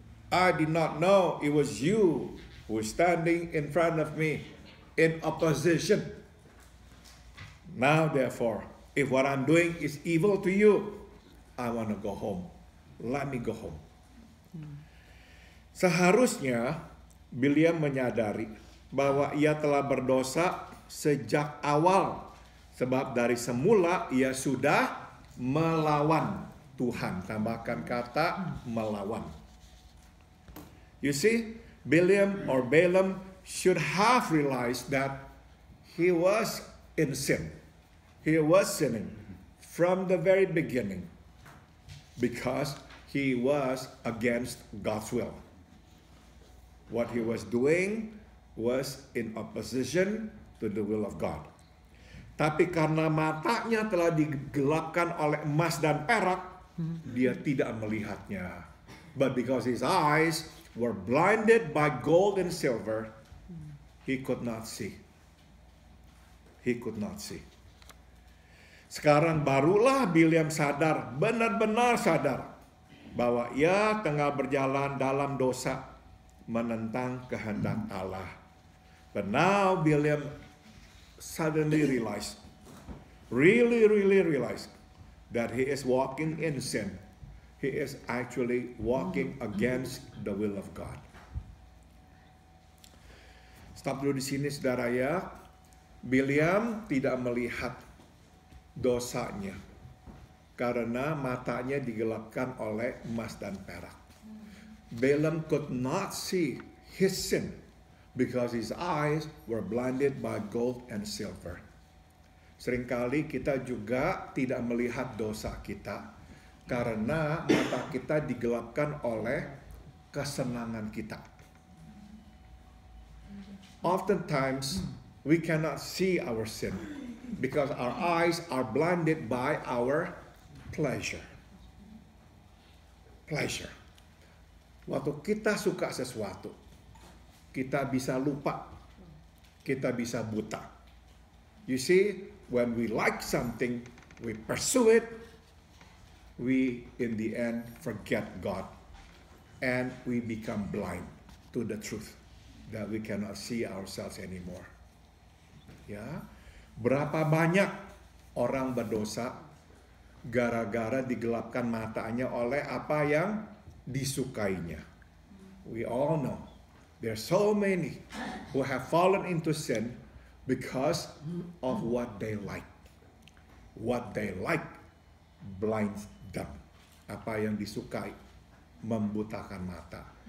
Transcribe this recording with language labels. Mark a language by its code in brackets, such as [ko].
[en] I did not know it was you who was standing in front of me in opposition. Now therefore, if what I'm doing is evil to you, I want to go home. Let me go home." [id] Seharusnya Bileam menyadari bahwa ia telah berdosa sejak awal, sebab dari semula ia sudah melawan Tuhan. Tambahkan kata melawan. [en] You see, Balaam should have realized that he was in sin. He was sinning from the very beginning because he was against God's will. What he was doing was in opposition to the will of God. [id] Tapi karena matanya telah digelapkan oleh emas dan perak, dia tidak melihatnya. [en] But because his eyes were blinded by gold and silver, he could not see. He could not see. [id] Sekarang barulah Bileam sadar, benar-benar sadar, bahwa ia tengah berjalan dalam dosa menentang kehendak Allah. [en] But now Bileam suddenly realized, really realized that he is walking in sin. He is actually walking against the will of God. [id] Stop dulu di sini, saudara ya. Bileam tidak melihat dosanya karena matanya digelapkan oleh emas dan perak. [en] Balaam could not see his sin because his eyes were blinded by gold and silver. [id] Seringkali kita juga tidak melihat dosa kita karena mata kita digelapkan oleh kesenangan kita. [en] Oftentimes we cannot see our sin because our eyes are blinded by our pleasure. Pleasure. [id] Waktu kita suka sesuatu, kita bisa lupa, kita bisa buta. [en] You see, when we like something, we pursue it, we in the end forget God, and we become blind to the truth that we cannot see ourselves anymore. [id] Ya, berapa banyak orang berdosa gara-gara digelapkan matanya oleh apa yang disukainya. [en] We all know there are so many who have fallen into sin because of what they like. What they like blinds them. [id] Apa yang disukai membutakan mata.